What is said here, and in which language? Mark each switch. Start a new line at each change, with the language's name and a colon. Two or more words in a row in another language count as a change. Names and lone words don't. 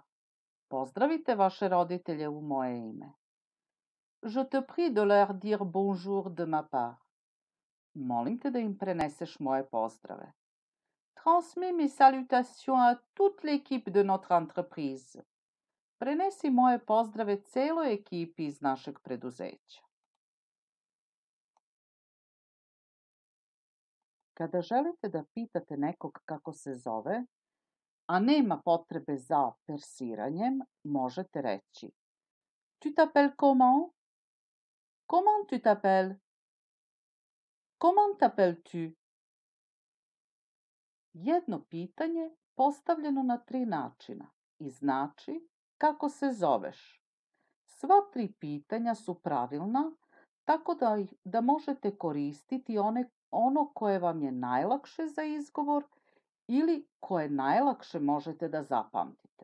Serbian: Pozdravite vaše roditelje u moje ime.
French: Je te prie de leur dire bonjour de ma part.
Serbian: Molim te da im preneseš moje pozdrave.
French: Transmets mes salutations à toute l'équipe de notre entreprise.
Serbian: Prenesi moje pozdrave celoj ekipi iz našeg preduzeća. Kada želite da pitate nekog kako se zove, a nema potrebe za persiranjem, možete reći
French: Tu t'appelles comment? Comment tu t'appelles? Comment t'appelles-tu?
Serbian: Jedno pitanje postavljeno na 3 načina i znači kako se zoveš. Sva 3 pitanja su pravilna, tako da možete koristiti ono koje vam je najlakše za izgovor ili koje najlakše možete da zapamtite.